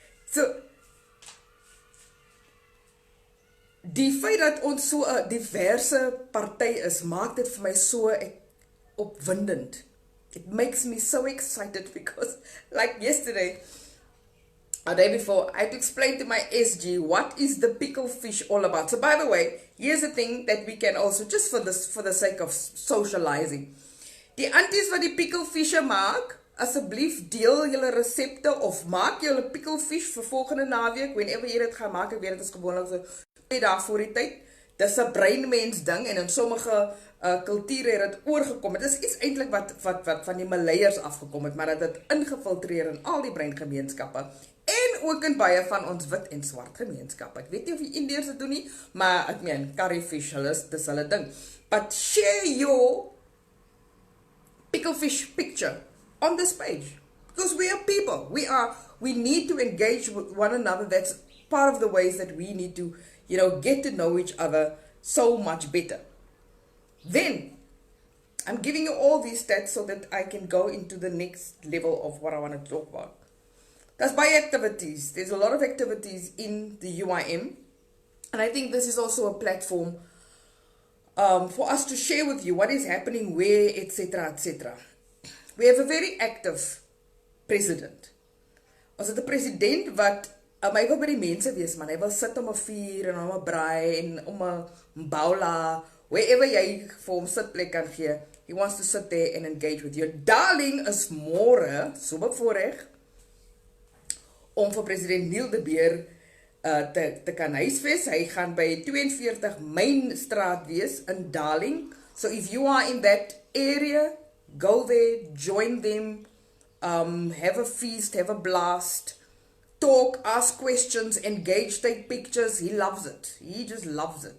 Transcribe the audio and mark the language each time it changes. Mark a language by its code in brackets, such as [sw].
[af] So, die feit dat ons so 'n diverse party is, maak dit vir my so opwindend. [en] It makes me so excited because, like yesterday, a day before, I had to explain to my SG what is the pickle fish all about. So, by the way, here's the thing that we can also, just for the sake of socializing. [af] Die aunties wat die pickle visje maak, asseblief deel julle resepte of maak julle pickle fish vir volgende naweek, whenever jy dit gaan maak. Ek weet dit is gewoonlik so 2 dae voor die tyd. Dis 'n breinmens ding en in sommige kulture het dit oorgekom. Dit is iets eintlik wat van die Maleiers afgekom het, maar dit het ingefiltreer in al die breingemeenskappe en ook in baie van ons wit en swart gemeenskappe. Ek weet nie of die Indiërs dit doen nie, maar ek meen curryfish, dis hulle ding. [en] But share your picklefish picture on this page, because we are people. We need to engage with one another. That's part of the ways that we need to, get to know each other so much better. Then, I'm giving you all these stats so that I can go into the next level of what I want to talk about. That's by activities. There's a lot of activities in the UIM, and I think this is also a platform for us to share with you what is happening where, etc., etc. We have a very active president. [af] Ons het 'n president wat hy wil by die mense wees, man. Hy wil sit om 'n vuur en om 'n braai en om 'n baula, wherever jy vir hom sitplek kan gee. [en] He wants to sit there and engage with you. [af] Darling is môre, so bevoorreg, om vir president Neil de Beer te kan huisves. Hy gaan by 42 Main Straat wees in Darling. [en] So if you are in that area, go there, join them, have a feast, have a blast, talk, ask questions, engage, take pictures. He loves it. He just loves it.